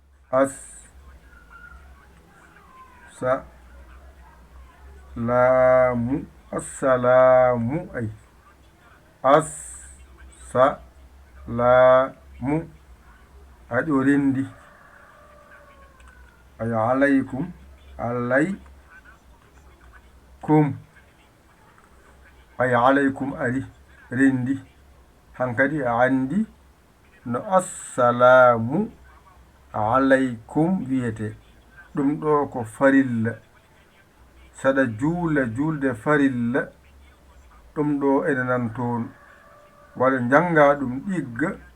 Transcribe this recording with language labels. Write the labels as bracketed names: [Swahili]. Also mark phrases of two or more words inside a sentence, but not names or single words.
[Fula] as, sa, la, mu, assalamu, ay. Assalamu. Ay, ɗo rendi. Ay, alaykum. Alaykum. Ay, alaykum ari. Rendi. Hankadi a andi no [Arabic] السلام عليكم [Fula] wiyete. Ɗum ɗo ko farilla. Saɗa juula julde farilla. Ɗum ɗo ene nan toon. Walla njanga ɗum ɗigga.